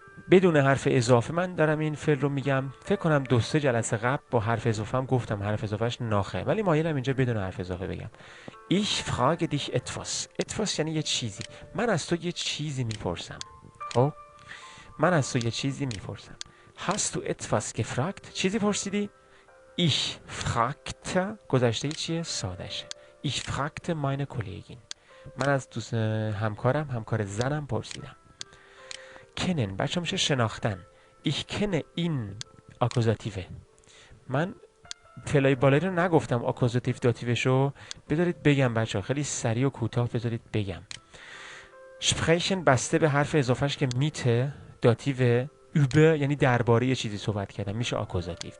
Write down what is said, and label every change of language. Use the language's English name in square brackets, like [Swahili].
[Persian] بدون حرف اضافه من دارم این فعل رو میگم. فکر کنم 2-3 جلسه قبل با حرف اضافه هم گفتم، حرف اضافهش ناخه، ولی مایلم اینجا بدون حرف اضافه بگم. [German] ich frage dich etwas [Persian] یعنی یه چیزی. من از تو یه چیزی میپرسم. خب من از تو یه چیزی میپرسم. [German] hast du etwas gefragt؟ [Persian] چیزی پرسیدی؟ [German] ich fragte [Persian] گذشته چیه؟ سادشه. [German] ich fragte meine Kollegin. [Persian] من از همکار زنم پرسیدم. kennen بچه میشه شناختن. [German] ich kenne [Persian] این آکوزاتیوه. من فعلای بالایی رو نگفتم آکوزاتیو داتیوشو. بذارید بگم بچه ها، خیلی سریع و کوتاه بذارید بگم. sprechen بسته به حرف اضافهش که میته داتیو über، یعنی درباره یه چیزی صحبت کردن، میشه آکوزاتیو.